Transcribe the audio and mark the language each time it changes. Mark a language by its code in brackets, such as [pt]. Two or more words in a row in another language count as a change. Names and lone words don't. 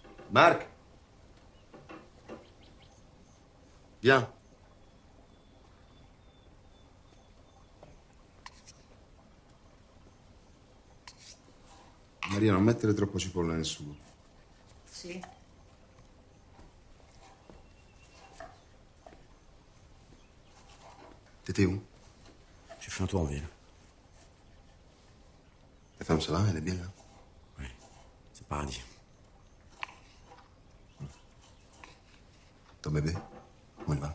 [fr] Marc. Viens. [it] Maria, non mettere troppo cipolla nel sugo. Sì. [fr] T'étais où? J'ai fait un tour en ville. Ta femme, ça va? Elle est bien là? Oui, c'est paradis. Ton bébé? Où il va?